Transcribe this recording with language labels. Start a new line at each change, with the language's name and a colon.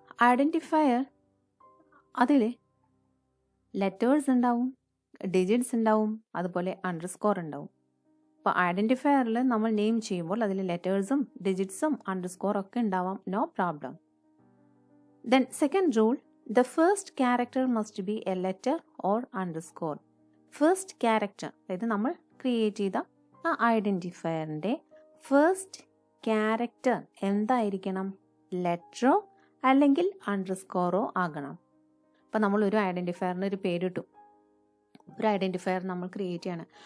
Malayalam: Identifier അതിൽ letters ഉണ്ടാവും, digits ഉണ്ടാവും, അതുപോലെ അണ്ടർസ്കോർ ഉണ്ടാവും. അപ്പോൾ ഐഡൻറ്റിഫയറിൽ നമ്മൾ നെയിം ചെയ്യുമ്പോൾ അതിൽ ലെറ്റേഴ്സും ഡിജിറ്റ്സും അണ്ടർസ്കോർ ഒക്കെ ഉണ്ടാവാം,
English: No problem. Then second rule, the first character must be a letter or underscore. First character,
Malayalam: അതായത് നമ്മൾ ക്രിയേറ്റ് ചെയ്ത ആ ഐഡൻറ്റിഫയറിൻ്റെ
English: first character
Malayalam: എന്തായിരിക്കണം? ലെറ്ററോ അല്ലെങ്കിൽ അണ്ടർസ്കോറോ ആകണം. അപ്പോൾ നമ്മൾ ഒരു ഐഡൻറ്റിഫയറിന് ഒരു പേരിട്ടു, ഒരു ഐഡൻറ്റിഫയർ നമ്മൾ ക്രിയേറ്റ് ചെയ്യണം.